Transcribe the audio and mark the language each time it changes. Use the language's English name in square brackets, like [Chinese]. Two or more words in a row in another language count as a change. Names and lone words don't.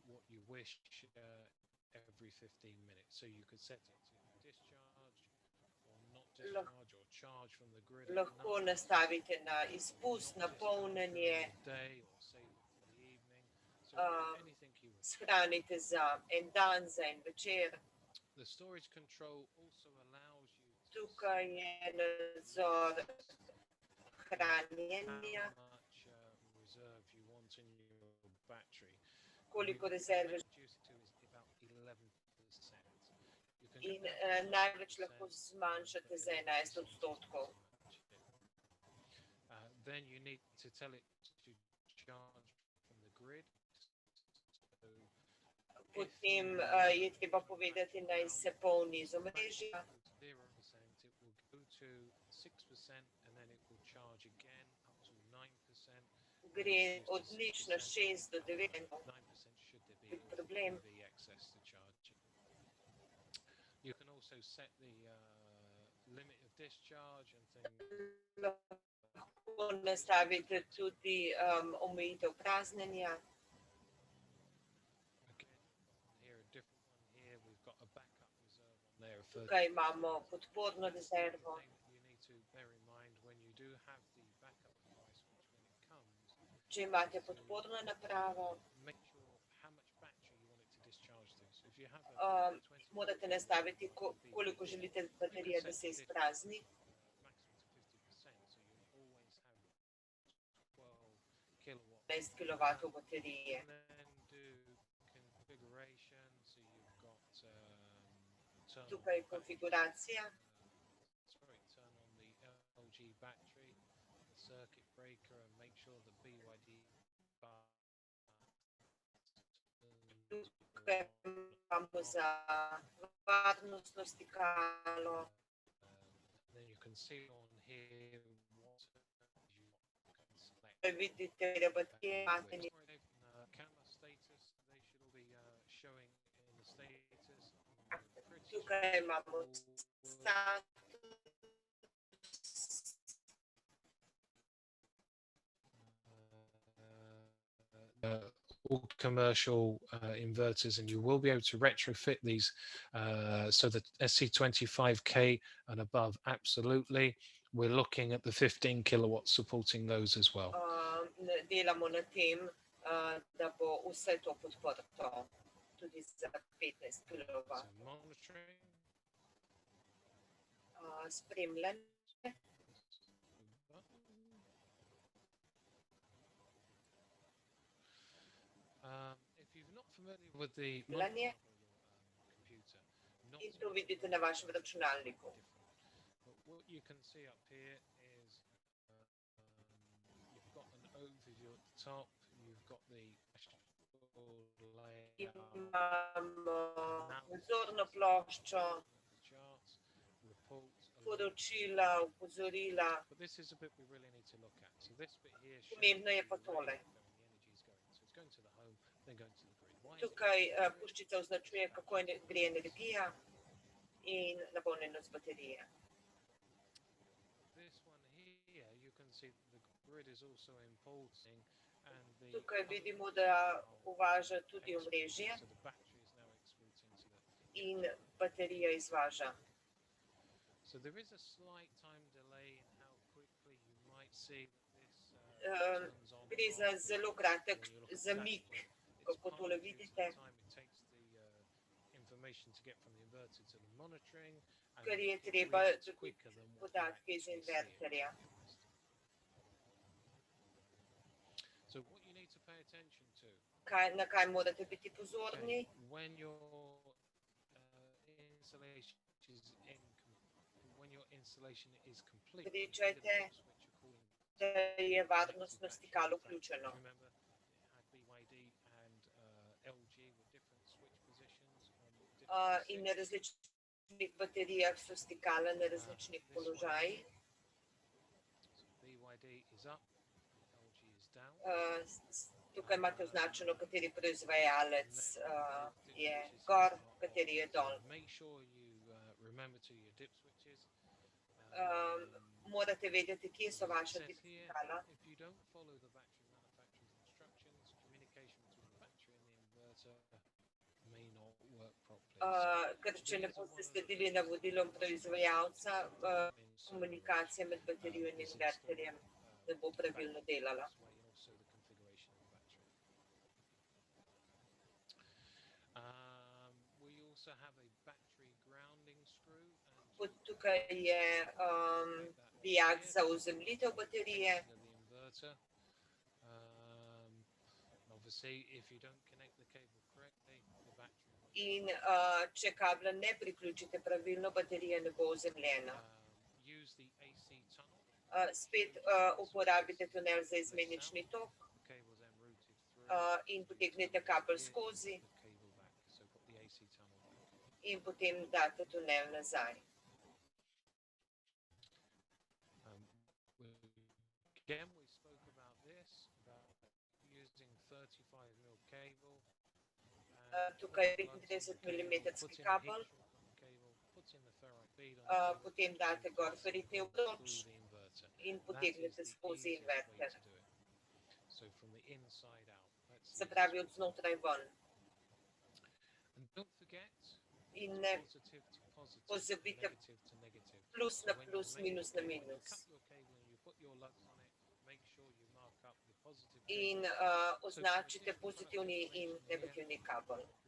[Slovenian] Lahko nastavite na izpust, na polnjenje, shranite za en dan, za en večer. Tukaj je nadzor hranjenja, [English] much reserve you want in your battery. [Slovenian] koliko [English] We [Slovenian] rezerve [English] reduce it to is about 11%. You can in go down to [Slovenian] največ lahko 90%, zmanjšate [English] but [Slovenian] za 11 [English] 11% is [Slovenian] odstotkov. [English] pretty much it. Then you need to tell it to charge from the grid. So [Slovenian] Potem je treba povedati, naj se polni iz omrežja. [English] 0%, it will go to 6% and then it will charge again up to 9%. [Slovenian] Gre od nič na 6 do 9, [English] 9% should there be problem. EV excess to charge it. You can also set the limit of discharge and things. [Slovenian] Lahko nastavite tudi omejitev praznjenja. [English] Again, here a different one here. We've got a backup reserve on there for. [Slovenian] Tukaj imamo podporno rezervo. [English] Thing that you need to bear in mind when you do have the backup device, which when it comes, [Slovenian] Če imate podporno napravo, [English] make sure how much battery you want it to discharge to. So if you have a 20 [Slovenian] morate nastaviti, koliko želite baterije, da se izprazni. [English] maximum to 50%, so you'll always have 12 kilowatts. [Slovenian] 15 kW baterije. [English] And then do configuration. So you've got turn [Slovenian] Tukaj je [English] on [Slovenian] konfiguracija. [English] sorry, turn on the LG battery, the circuit breaker, and make sure the BYD [Slovenian] Tukaj imamo za varnostno stikalo. [English] then you can see on here what you can select. [Slovenian] Vidite, da baterije imate. [English] Camera status, they should all be showing in the status. [Slovenian] Tukaj imamo status. [English] All commercial inverters, and you will be able to retrofit these so that SC25K and above, absolutely. We're looking at the 15 kilowatts supporting those as well. [Slovenian] Delamo na tem, da bo vse to podprto tudi za 15 kW. [English] So monitoring. [Slovenian] Spremljanje. [English] If you're not familiar with the [Slovenian] Spremljanje. [English] computer, [Slovenian] In to vidite na vašem računalniku. [English] But what you can see up here is you've got an overview at the top, you've got the layout, [Slovenian] Imamo vzorno ploščo, [English] charts, reports, [Slovenian] poročila, opozorila. [English] but this is a bit we really need to look at. So this bit here shows [Slovenian] Pomembno je [English] you [Slovenian] pa [English] where [Slovenian] tole. [English] the energy is going. So it's going to the home, then going to the grid. Why is it [Slovenian] Tukaj [English] going to the grid? [Slovenian] puščica označuje, kako gre energija in napolnjenost baterije. [English] This one here, you can see the grid is also importing, and the [Slovenian] Tukaj [English] other [Slovenian] vidimo, [English] ones [Slovenian] da [English] are [Slovenian] uvaža tudi [English] exporting. [Slovenian] omrežje [English] So the battery is now exporting to the [Slovenian] in baterija izvaža. [English] So there is a slight time delay in how quickly you might see that this turns on. [Slovenian] Gre za zelo kratek zamik, [English] It's [Slovenian] kako [English] partly [Slovenian] tole [English] due to [Slovenian] vidite, [English] the time it takes the information to get from the inverter to the monitoring, and [Slovenian] ker je [English] it [Slovenian] treba [English] reacts [Slovenian] dobiti [English] quicker than what you [Slovenian] podatke iz [English] actually see it. [Slovenian] inverterja. [English] So what you need to pay attention to [Slovenian] Na kaj morate biti pozorni? [English] when your installation is when your installation is complete, [Slovenian] Pričajte, [English] switch according [Slovenian] da je varnostno stikalo vključeno. [English] Remember, it had BYD and LG with different switch positions on different [Slovenian] In na različnih baterijah so stikala na različnih položajih. [English] So BYD is up, LG is down. [Slovenian] Tukaj imate označeno, kateri proizvajalec je gor, kateri je dol. [English] Make sure you remember to your dip switches. [Slovenian] Morate vedeti, kje so vaša [English] It says here, [Slovenian] stikala. [English] if you don't follow the battery manufacturer's instructions, communication between the battery and the inverter may not work properly. [Slovenian] Ker če ne boste sledili navodilom proizvajalca, komunikacija med baterijo in inverterjem ne bo pravilno delala. [English] We also have a battery grounding screw. [Slovenian] Tukaj je vijak za ozemljitev baterije. [English] The inverter. Obviously, if you don't connect the cable correctly, the battery will [Slovenian] In če kabla ne priključite pravilno, baterija ne bo ozemljena. [English] use the AC tunnel. [Slovenian] Spet uporabite tunel za izmenični tok [English] The cable then routed through. [Slovenian] in potegnete kabel skozi [English] The cable back. So got the AC tunnel back. [Slovenian] in potem date tunel nazaj. [English] Again, we spoke about this, about using 35mm cable. [Slovenian] Tukaj je 35 mm kabel, potem date gor feritni obroč in potegnete skozi inverter. [English] So from the inside out. [Slovenian] Se pravi od znotraj ven. [English] And don't forget, [Slovenian] In ne [English] positive to positive, [Slovenian] pozabite [English] negative to negative. [Slovenian] plus na plus, minus na minus. [English] Cut your cable and you put your lugs on it. Make sure you mark up the positive. [Slovenian] In označite pozitivni in negativni kabel.